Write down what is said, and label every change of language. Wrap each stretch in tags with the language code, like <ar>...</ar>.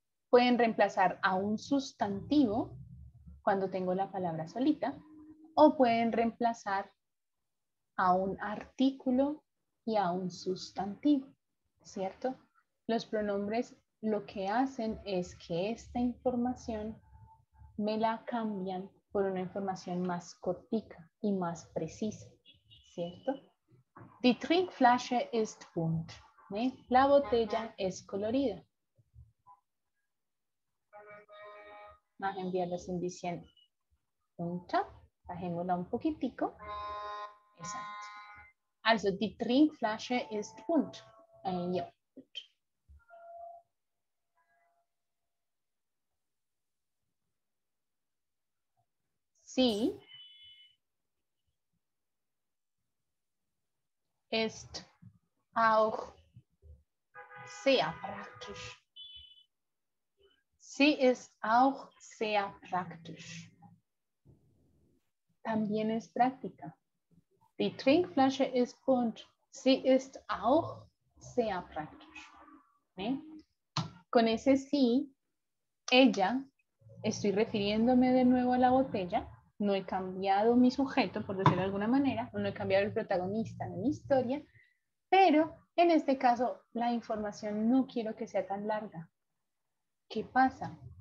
<es>Pueden reemplazar a un sustantivo cuando tengo la palabra solita, o pueden reemplazar a un artículo y a un sustantivo, ¿cierto? Los pronombres lo que hacen es que esta información me la cambian por una información más cortica y más precisa, ¿cierto?</es> <de>Die Trinkflasche ist bunt, ¿eh?</de> <es>La botella es colorida. Vamos a enviarlas en diciendo unter, bajémosla un poquitico. Exacto.</es> <de>Also die Trinkflasche ist bunt. Ja, gut. Sie ist auch sehr praktisch. Sie ist auch sehr praktisch.</de> <es>También es práctica.</es> <de>Die Trinkflasche ist bunt. Sie ist auch sehr praktisch. ¿Eh?</de> <es>Con ese sí, ella, estoy refiriéndome de nuevo a la botella. No he cambiado mi sujeto, por decirlo de alguna manera. No he cambiado el protagonista de mi historia. Pero en este caso, la información no quiero que sea tan larga. ¿Qué pasa?</es>